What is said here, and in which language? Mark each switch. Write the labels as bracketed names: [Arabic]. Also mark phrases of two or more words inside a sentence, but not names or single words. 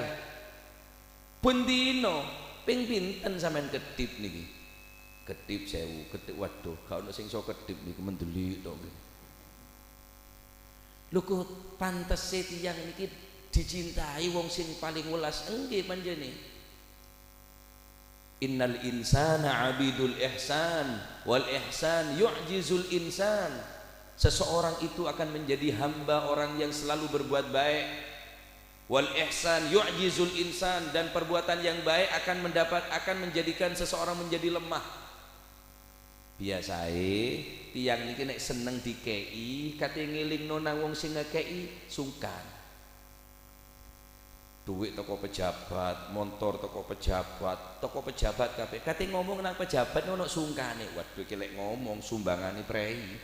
[Javanese] Bendino ping pinten sampean ketip niki? Ketip 1000, ketip waduh, gak ono sing iso ketip niki mendelik tok nggih. Lho kok pantese tiyang niki dicintai wong sing paling welas nggih panjenengan. [Arabic] إن الإنسان عبيد الإحسان والإحسان يعجز الإنسان. [Indonesian] Seseorang itu akan menjadi hamba orang yang selalu berbuat baik. [Arabic] والإحسان يعجز الإنسان, [Indonesian] dan perbuatan yang baik akan menjadikan seseorang menjadi lemah. [Javanese] Biasae tiyang niki nek seneng dikei kate ngelingno nang wong sing ngekei sungkan. Duit toko pejabat, motor toko pejabat kabeh. Kate ngomong nang pejabat ono sungkane. Waduh iki lek ngomong sumbangane prei.